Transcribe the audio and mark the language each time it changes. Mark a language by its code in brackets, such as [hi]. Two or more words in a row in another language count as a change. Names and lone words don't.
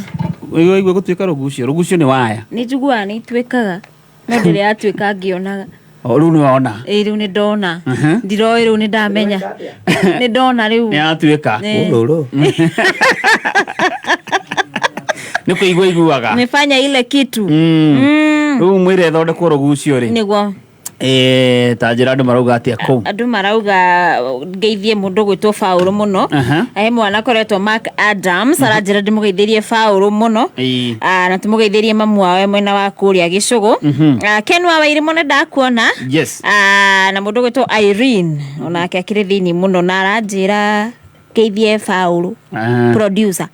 [ki] igua gũtuĩka rũgucio nĩ waya nĩ njiguaga nĩ ituĩkaga no ndĩrĩ yatuĩka ngĩonaga rĩu nĩ wona rĩu nĩ ndona ndiroĩ rĩu nĩ ndamenya nĩ ndona rĩu nĩ yatuĩka ũrũrũ nĩ kũigua iguaga [sw] nimefanya ile kitu [ki] rĩu mwĩre thondekwo rũgucio rĩ nĩguo ta njĩra andũ marauga atĩa kũu andũ marauga ngeithie mũndũ gwĩtwo Paul mũno he mwana koretwo Mark Adams aranjĩra ndĩmũgeithĩrie Paul mũno na tũmũgeithĩrie mamu wawe mwena wa kũrĩa Gĩcũgũ Ken wa Wairimu nĩ ndakuona na mũndũ gwĩtwo Irene onake akĩrĩ thĩinĩ mũno na aranjĩra ngeithie Paul producer